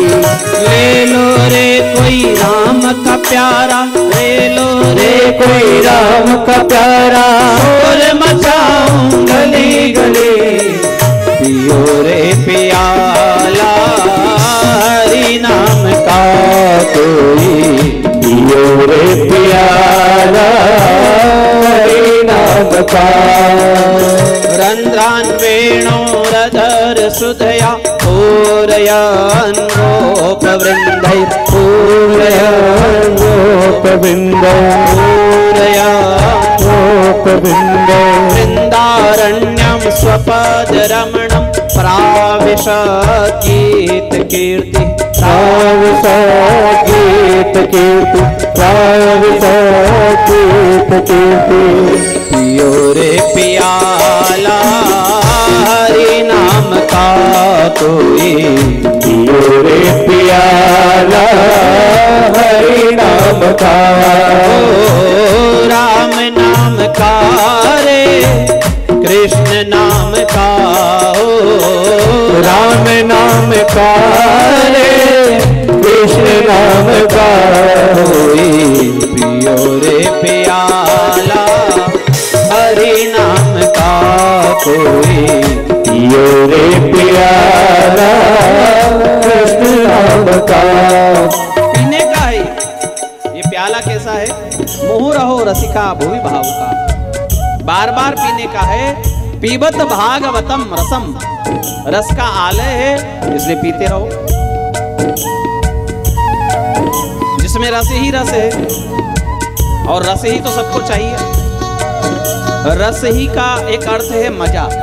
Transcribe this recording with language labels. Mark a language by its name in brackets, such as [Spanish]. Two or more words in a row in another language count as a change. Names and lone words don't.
[Hindi] ले लो रे कोई राम का प्यारा, ले लो रे कोई राम का प्यारा, और मचाऊं गली गली। पियो रे पियाला हरि नाम का, कोई पियो रे पियाला नाम का। [Sanskrit] रंध्रान वेणोरधर सुधया पूरयन् गोपवृन्दै, पूरयन् गोपवृन्दै, पूरयन् गोपवृन्दै। वृन्दारण्यं स्वपदरमणं प्राविशत् गीतकीर्ति, प्राविशत् गीतकीर्ति, प्राविशत् गीतकीर्ति। [Hindi] पियो रे पियाला हरि नाम का, कोई पियो रे पियाला हरि नाम का। ओ राम नाम का रे कृष्ण नाम का, ओ राम नाम का रे कृष्ण नाम का होई पियो रे प्याला हरि नाम का कोई पियो रे प्याला कृष्ण नाम का। पीने का है ये प्याला, कैसा है? [Sanskrit] मुहु रहो रसिका भुवि भावुका, [Hindi] बार बार पीने का है। [Sanskrit] पीबत भागवतम रसम, [Hindi] रस का आलय है इसलिए पीते रहो। जिसमें रस ही रस है और रस ही तो सबको चाहिए। रस ही का एक अर्थ है मजा।